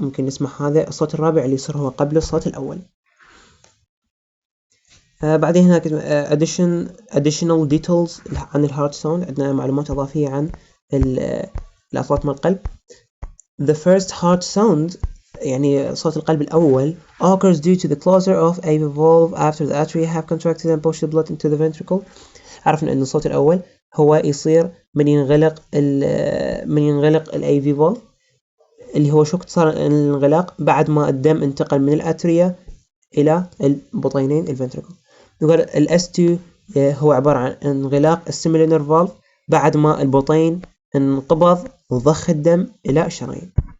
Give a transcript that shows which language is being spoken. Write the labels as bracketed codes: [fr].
[ar] ممكن نسمع هذا الصوت الرابع اللي يصير هو قبل الصوت الأول. بعدين هناك [en] additional details [ar] عن الهارت ساوند، عندنا معلومات إضافية عن الأصوات من القلب. [en] The first heart sound [ar] يعني صوت القلب الأول [en] occurs due to the closure of a valve after the artery have contracted and pushed the blood into the ventricle. [ar] عرفنا أن الصوت الأول هو يصير من ينغلق ال AV valve، اللي هو شو اختصار الانغلاق بعد ما الدم انتقل من الأتريا إلى البطينين الفنتريكل. يقول ال S2 هو عبارة عن انغلاق السيميلر نيرف فالف بعد ما البطين انقبض وضخ الدم إلى الشرايين.